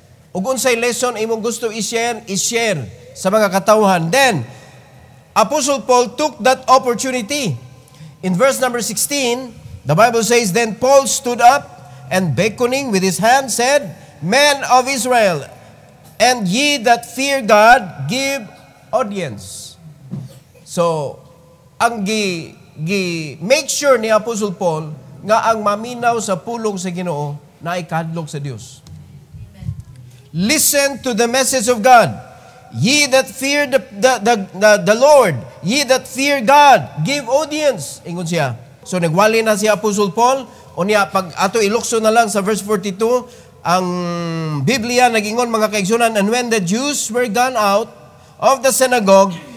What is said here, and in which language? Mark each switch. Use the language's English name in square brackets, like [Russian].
[Cebuano] Ug unsay lesson imong gusto i-share sa mga katawhan. [English] Then, Apostle Paul took that opportunity. In verse number 16, the Bible says, Then Paul stood up and beckoning with his hand said, Men of Israel, and ye that fear God, give audience. [Cebuano] So, ang [English] make sure [Cebuano] ni Apostle Paul nga ang maminaw sa pulong sa Ginoo na ikadlok sa Dios. [English] Listen to the message of God. Ye that fear the Lord, ye that fear God, give audience. [Cebuano] Ingon siya. So nagwali na si Apostle Paul. Unya pag ato ilukso na lang sa verse 42, ang Biblia nagingon mga kaigsunan, [English] and when the Jews were gone out of the synagogue,